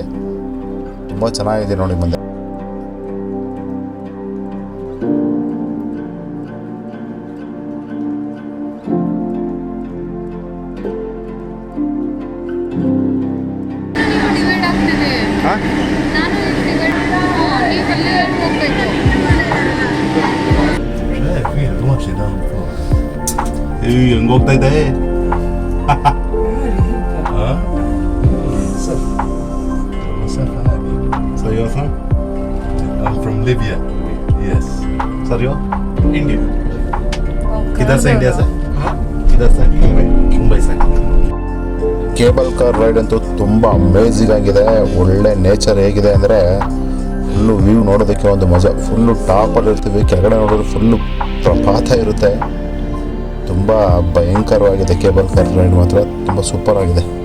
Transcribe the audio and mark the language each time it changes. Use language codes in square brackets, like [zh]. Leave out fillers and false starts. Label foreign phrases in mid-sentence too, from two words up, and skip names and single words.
[kn] ತುಂಬ ಚೆನ್ನಾಗಿದೆ ನೋಡಿ ಮುಂದೆ. ಹಾಂ ಹೆಂಗೆ ಹೋಗ್ತಾ ಇದೆ. [en] So you're from? I'm from Libya. Yes. Sir, you? India. [hi] किधर से इंडिया से? किधर से? मुंबई से. [en] cable car ride [kn] ಅಂತೂ ತುಂಬ ಅಮೇಝಿಂಗ್ ಆಗಿದೆ. ಒಳ್ಳೆ ನೇಚರ್ ಹೇಗಿದೆ ಅಂದರೆ [en] full view [kn] ನೋಡೋದಕ್ಕೆ ಒಂದು ಮಜಾ. ಫುಲ್ಲು ಟಾಪಲ್ಲಿ ಇರ್ತೀವಿ, ಕೆಳಗಡೆ ನೋಡಿದ್ರೆ ಫುಲ್ಲು ಪ್ರಪಾತ ಇರುತ್ತೆ. ತುಂಬ ಭಯಂಕರವಾಗಿದೆ [en] cable car ride [kn] ಮಾತ್ರ, ತುಂಬ ಸೂಪರ್ ಆಗಿದೆ.